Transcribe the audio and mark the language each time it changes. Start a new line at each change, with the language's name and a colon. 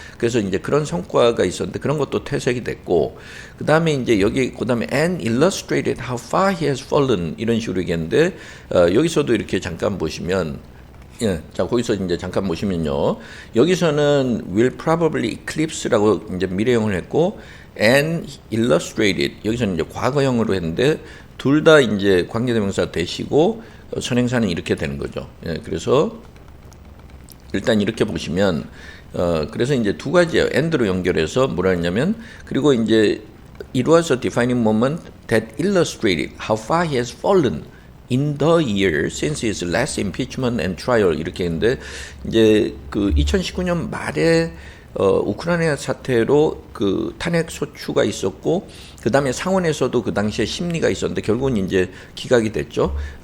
Korean: 그래서 이제 그런 성과가 있었는데 그런 것도 퇴색이 됐고, 그다음에 이제 여기 그다음에
English: and illustrated how far he has fallen
Korean: 이런 식으로 얘기했는데, 여기서도 이렇게 잠깐 보시면, 예, 자 거기서 이제 잠깐 보시면요, 여기서는 will probably eclipse라고 이제 미래형을 했고, and illustrated 여기서는 이제 과거형으로 했는데 둘 다 이제 관계대명사 되시고 선행사는 이렇게 되는 거죠. 예, 그래서 일단 이렇게 보시면 그래서 이제 두 가지예요. and로 연결해서 뭐라 했냐면, 그리고 이제
English: it was a defining moment that illustrated how far he has fallen. in the year since his last impeachment and trial
Korean: 이렇게 했는데 이제 그 2019년 말에 우크라이나 사태로 그 탄핵 소추가 있었고 그 다음에 상원에서도 그 당시에 심리가 있었는데 결국은 이제 기각이 됐죠.